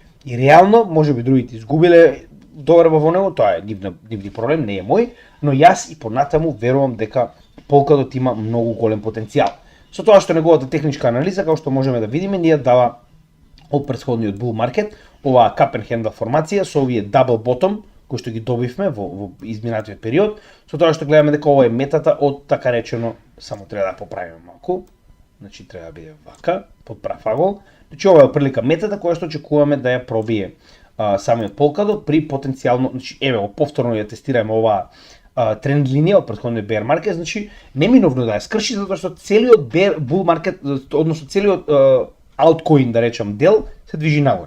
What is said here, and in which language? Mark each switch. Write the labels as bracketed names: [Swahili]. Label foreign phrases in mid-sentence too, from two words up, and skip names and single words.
[Macedonian] И реално, можеби другите изгубиле доверба во него, тоа е нивни проблем, не е мој, но јас и понатаму верувам дека Polkadot има многу голем потенцијал. Со тоа што неговата техничка анализа, како што можеме да видиме, ние дава од претходниот [English] bull market, [Macedonian] оваа [English] cup and handle [Macedonian] формација со овие [English] double bottom [Macedonian] кои што ги добивме во изминатиот период, со тоа што гледаме дека ова е метата од така речено, само треба да поправиме малку, значи треба да биде вака, под прав агол, значи ова е прилика метата која што очекуваме да ја пробие самиот Polkadot при потенцијално, значи еве го повторно ја тестираме оваа тренд линија од претходниот [English] bear market, [Macedonian] значи неминовно да ја скрши затоа што целиот [English] bull market, [Macedonian] односно целиот altcoin, да речам, дел се движи нагоре.